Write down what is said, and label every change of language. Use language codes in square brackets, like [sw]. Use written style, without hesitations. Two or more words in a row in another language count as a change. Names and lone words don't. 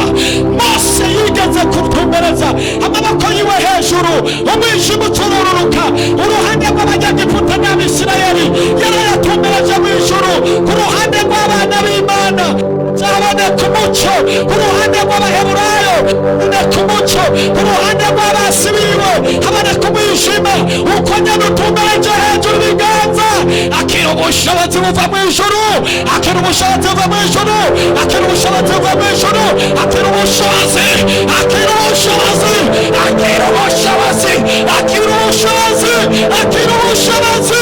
[rn] Mose yigeze kutumbereza amaboko yiwe hejuru, umwijima uturururuka, uruhande rw'abanyagiputa n'Abisirayeli yarayatumbereje mu ijuru. Ku ruhande rw'abana b'Imana zaboneka umuco, ku ruhande rw'Abaheburayo haboneka umuco, ku ruhande rw'abasi biwe haboneka umwijima. Uko nyene utumbereje hejuru ibiganza, akira ubushobozi buva mu ijuru, akira ubushobozi buva mu ijuru, akira ubushobozi buva mu ijuru, akira ubushobozi, akira ubushobozi, akira ubushobozi, akira ubushobozi, akira ubushobozi.